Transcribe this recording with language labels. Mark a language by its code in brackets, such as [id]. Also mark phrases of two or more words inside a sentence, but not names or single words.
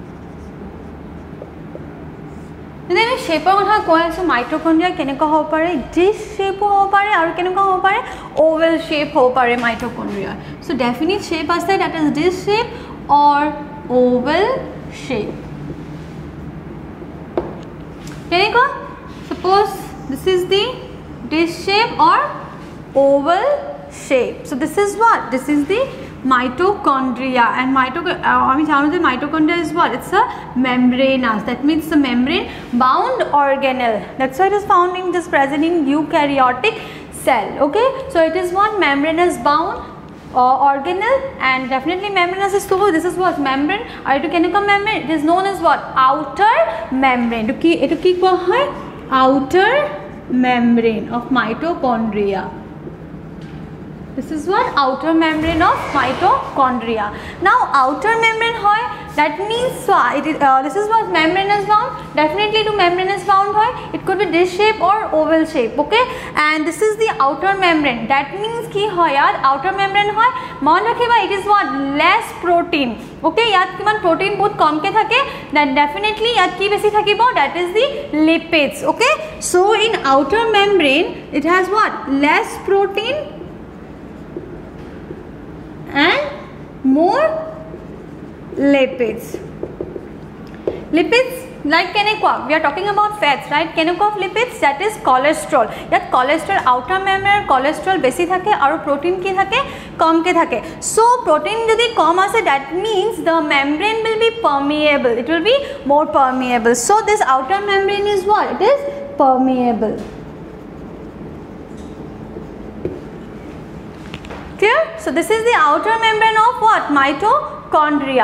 [en] then shape of [as] কথা কৈ আছো [en] mitochondria [as] কেনেকা হ'ব পাৰে [en] dish shape [as] হ'ব পাৰে আৰু কেনেকা হ'ব পাৰে [en] oval shape [as] হ'ব পাৰে [en] mitochondria so definite shape ase that is dish shape or oval shape keneka suppose this is the dish shape or oval shape so this is what this is the mitochondria and mitochondria is what it's a membranous that means the membrane bound organelle that's why it is found in this present in eukaryotic cell okay so it is one membranous bound organelle and definitely membranous is so this is what membrane or [as] তো কেনেকা [en] membrane it is known as what outer membrane [as] তো কি কোৱা হয় [en] outer membrane of mitochondria this is what outer membrane of mitochondria now outer membrane hoy that means this is what membranous bound definitely to membranous bound hoy it could be dish shape or oval shape okay and this is the outer membrane that means [as] কি হয় যাৰ [en] outer membrane [as] হয় মন ৰাখিবা [en] it is what less protein okay [as] যত কিমান [en] protein [as] বহুত কম কৈ থাকে [en] then definitely [as] যত কি বেছি থাকিব [en] that is the lipids okay so in outer membrane it has what less protein and more lipids like keneko we are talking about fats right keneko of lipids that is cholesterol yat cholesterol outer membrane cholesterol [as] বেছি থাকে আৰু [en] protein [as] কি থাকে কম কৈ থাকে [en] so protein [as] যদি কম আছে [en] that means the membrane will be permeable it will be more permeable so this outer membrane is what it is permeable Clear? So this is the outer membrane of what? Mitochondria.